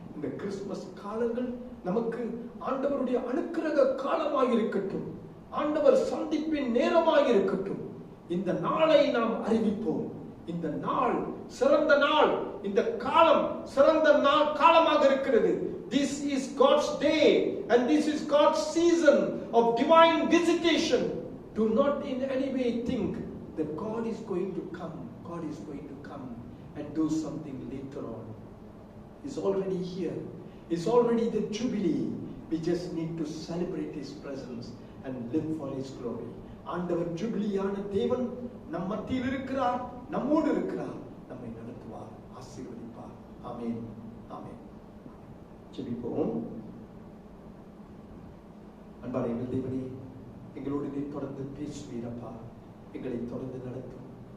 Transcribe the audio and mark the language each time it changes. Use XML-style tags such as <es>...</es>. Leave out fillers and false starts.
<ta>இந்த கிறிஸ்துமஸ் காலங்கள் நமக்கு ஆண்டவருடைய அனுக்கிரக காலமாக இருக்கட்டும். ஆண்டவர் சந்திப்பின் நேரமாக இருக்கட்டும். இந்த நாளை நாம் அறிவிப்போம். இந்த நாள் சிறந்த நாள், இந்த காலம் சிறந்த காலமாக இருக்கிறது.</ta> <en>This is God's day and this is God's season of divine visitation. Do not in any way think that God is going to come. God is going to come and do something later on. He's already here. It's already the Jubilee. We just need to celebrate His presence and live for His glory.</en> <ta>ஆண்டவர் ஜூபிலியான தேவன் நம் மத்தியில் இருக்கிறார், நம்மோடு இருக்கிறார், நம்மை நடத்துவார், ஆசீர்வதிப்பார். ஆமென், ஆமென். ஜெபிப்போம். அன்பான எங்கள் தேவனே, எங்களோடு நீ தொடர்ந்து பேசுவீரப்பா, எங்களை தொடர்ந்து நடத்தும்.</ta>